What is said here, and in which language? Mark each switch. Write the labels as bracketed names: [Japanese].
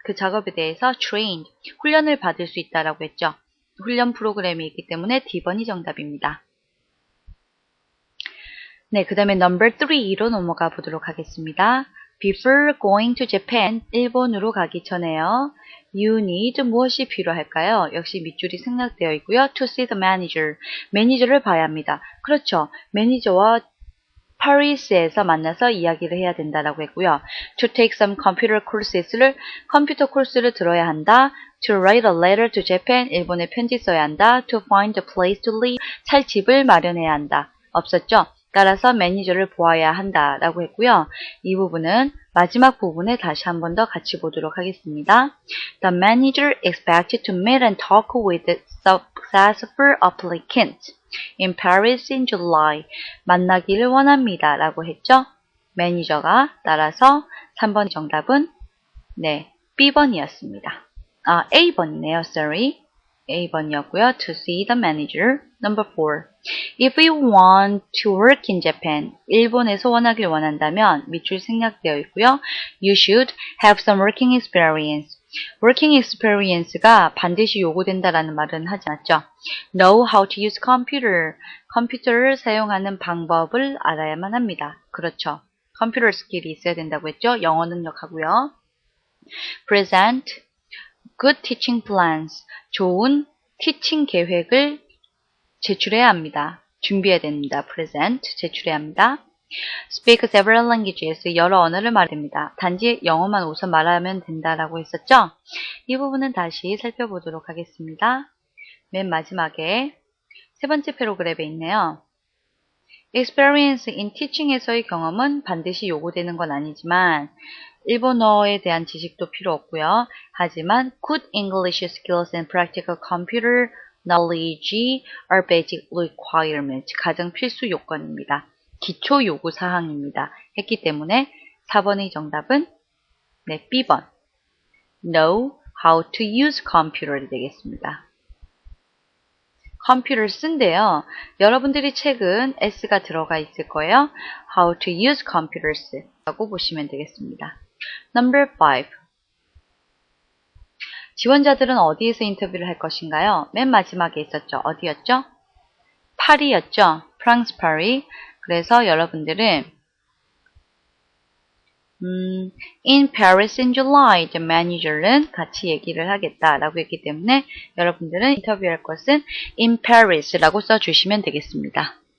[Korean] 그 작업에 대해서 trained, 훈련을 받을 수 있다라고 했죠. 훈련 프로그램이 있기 때문에 D번이 정답입니다. 네, 그 다음에 number 3로 넘어가 보도록 하겠습니다. [English] Before going to Japan, [Korean] 일본으로 가기 전에요. [English] You need [Korean] 무엇이 필요할까요? 역시 밑줄이 생략되어 있고요. [English] To see the manager. [Korean] 매니저를 봐야 합니다. 그렇죠. 매니저와 파리스에서 만나서 이야기를 해야 된다라고 했고요. [English] To take some computer courses를 [Korean] 컴퓨터 코스를 들어야 한다. [English] To write a letter to Japan. [Korean] 일본에 편지 써야 한다. [English] To find a place to live. [Korean] 살 집을 마련해야 한다. 없었죠? 따라서 매니저를 보아야 한다라고 했고요. 이 부분은 마지막 부분에 다시 한 번 더 같이 보도록 하겠습니다. [English] The manager expected to meet and talk with the successful applicant in Paris in July. [Korean] 만나기를 원합니다. 라고 했죠. 매니저가 따라서 3번 정답은 네, B번이었습니다. 아, A번이네요. [English] Sorry. [Korean] A번이었고요. [English] To see the manager. Number 4. If we want to work in Japan, [Korean] 일본에서 원하길 원한다면 밑줄 생략되어 있고요. [English] You should have some working experience. working experience [Korean] 가 반드시 요구된다라는 말은 하지 않았죠. [English] Know how to use computer. [Korean] 컴퓨터를 사용하는 방법을 알아야만 합니다. 그렇죠. 컴퓨터 스킬이 있어야 된다고 했죠. 영어 능력하고요. [English] Present good teaching plans. [Korean] 좋은 티칭 계획을 제출해야 합니다. 준비해야 됩니다. present, 제출해야 합니다. [English] speak several languages, [Korean] 여러 언어를 말해야 됩니다. 단지 영어만 우선 말하면 된다라고 했었죠? 이 부분은 다시 살펴보도록 하겠습니다. 맨 마지막에 세 번째 패러그랩에 있네요. [English] experience in teaching [Korean] 에서의 경험은 반드시 요구되는 건 아니지만 일본어에 대한 지식도 필요 없고요. [English] 하지만 good English skills and practical computer knowledge are basic requirements. [Korean] 가장 필수 요건입니다. 기초 요구 사항입니다. 했기 때문에 4번의 정답은 네, B번. [English] Know how to use computer [Korean] 이 되겠습니다. 컴퓨터를 쓴대요. 여러분들이 책은 S가 들어가 있을 거예요. [English] How to use computers [Korean] 라고 보시면 되겠습니다. [English] Number 5. [Korean] 지원자들은 어디에서 인터뷰를 할 것인가요? 맨 마지막에 있었죠. 어디였죠? 파리였죠. 프랑스 파리. 그래서 여러분들은 [English] In Paris in July, the manager [Korean] 는 같이 얘기를 하겠다라고 했기 때문에 여러분들은 인터뷰할 것은 [English] in Paris [Korean] 라고 써주시면 되겠습니다.